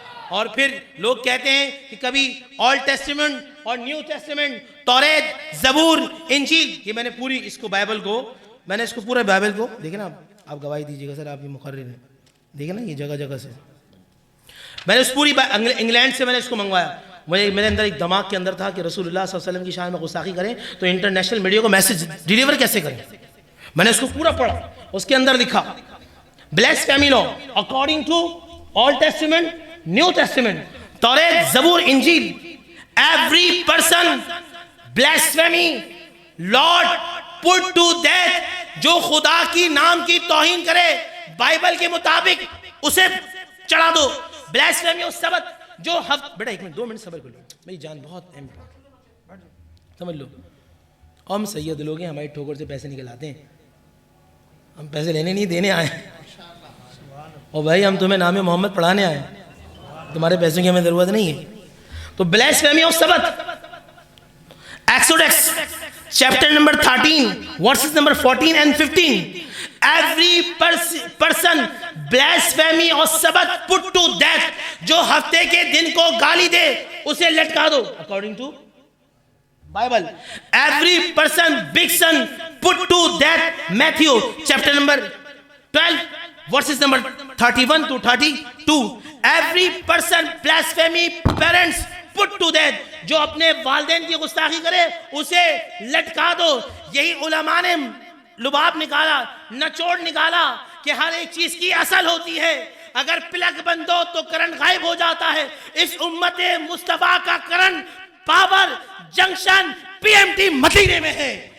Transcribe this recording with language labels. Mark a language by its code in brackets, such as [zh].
[ur] اور پھر لوگ کہتے ہیں کہ کبھی اولڈ ٹیسٹیمنٹ اور نیو ٹیسٹیمنٹ, توریت, زبور, انجیل, یہ میں نے پوری اس کو بائبل کو, میں نے اس کو پورے بائبل کو, دیکھیں نا آپ گواہی دیجیے گا سر, آپ یہ مقرر ہیں, دیکھیں نا یہ جگہ جگہ سے میں نے اس پوری انگلینڈ سے میں نے اس کو منگوایا. مجھے میرے اندر ایک دماغ کے اندر تھا کہ رسول اللہ صلی اللہ علیہ وسلم کی شان میں گستاخی کریں تو انٹرنیشنل میڈیا کو میسج ڈیلیور کیسے کریں. میں نے اس کو پورا پڑھا, اس کے اندر لکھا [en] blasphemy law according to Old Testament, New Testament, توریت, زبور, انجیل, every person blasphemy Lord put to death. [ur] جو خدا کی نام کی توہین کرے بائبل کے مطابق اسے چڑھا دو. blasphemy اور سبت جو بیٹا ایک منٹ 2 منٹ صبر کر لو, میری جان بہت اہم ہے, سمجھ لو. ہم سید لوگ ہیں, ہماری ٹھوکر سے پیسے نکل آتے ہیں, ہم پیسے لینے نہیں دینے آئے. اور بھائی ہم تمہیں نام محمد پڑھانے آئے, تمہارے پیسوں کی ہمیں ضرورت نہیں ہے. [en] تو blasphemy of Sabbath, Exodus chapter number 13 verses number 14 and 15. Every person blasphemy of Sabbath put to death. [ur] جو ہفتے کے دن کو گالی دے اسے لٹکا دو [en] according to Bible. Every person big son put to death. Matthew chapter number 12 verses number 31 to 32. Every person blasphemy parents put to death. [ur] جو اپنے والدین کی گستاخی کرے اسے لٹکا دو. یہی علماء نے لباب نکالا, نچوڑ نکالا کہ ہر ایک چیز کی اصل ہوتی ہے. اگر پلگ بند ہو تو کرنٹ غائب ہو جاتا ہے. اس امت مصطفیٰ کا current power junction P M T مدینے میں ہے.